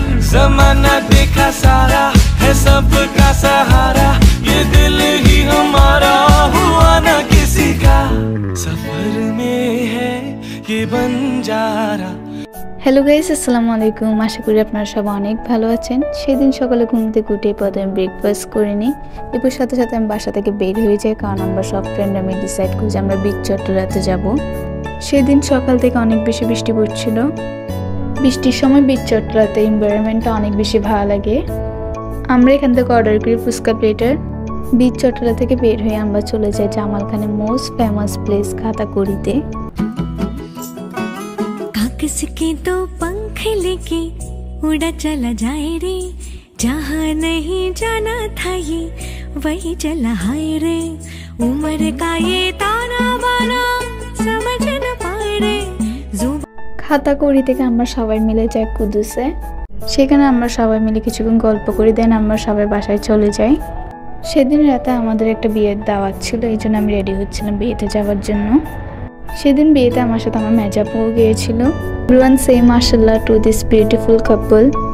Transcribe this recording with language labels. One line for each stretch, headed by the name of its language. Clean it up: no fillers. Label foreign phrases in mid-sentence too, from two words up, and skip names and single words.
Hindi: जमाना देखा सारा है सबका सहारा, ये दिल ही हमारा हुआ ना किसी का, सफर में है ये बंजारा।
English: hello guys,
Arabic: السلام عليكم.
Bangla: আশা করি আপনারা সবাই অনেক ভালো আছেন। সেদিন সকালে ঘুম থেকে উঠে প্রথমে ব্রেকফাস্ট করে নিই। এরপর সাথে সাথে আমি বাসা থেকে বের হয়ে যাই, কারণ আমরা সব ফ্রেন্ড আমি ডিসাইড করি যে আমরা বিচ চট্টগ্রামে যাব। সেদিন সকাল থেকে অনেক বেশি বৃষ্টি পড়ছিল। বৃষ্টির সময় বিচ চট্টগ্রামে এনভায়রনমেন্টটা অনেক বেশি ভালো লাগে। আমরা এখান থেকে অর্ডার করি ফুচকা প্লেটার। বিচ চট্টগ্রাম থেকে বের হয়ে আমরা চলে যাই জামাল খানের
English: most famous place
Bangla: খাতাকুড়িতে।
Hindi: किसके तो पंख लेके उड़ा चला जाए रे, जहाँ नहीं जाना था ये वही चला हाय रे, उम्र का ये ताना बाना समझ न पाए रे।
Bangla: খাতাকুড়ি থেকে আমরা সবাই মিলে যাই কুদুসে। সেখানে আমরা সবাই মিলে কিছুক্ষণ গল্প করি, দেন আমরা সবাই বাসায় চলে যাই। সেদিন রাতে আমাদের একটা বিয়ের দাওয়াত ছিল, এই জন্য আমি রেডি হচ্ছিলাম বিয়েতে যাওয়ার জন্য। সেদিন বিয়েতে আমার সাথে আমার মেজাপুও গিয়েছিল।
English: Everyone say mashallah to this beautiful couple.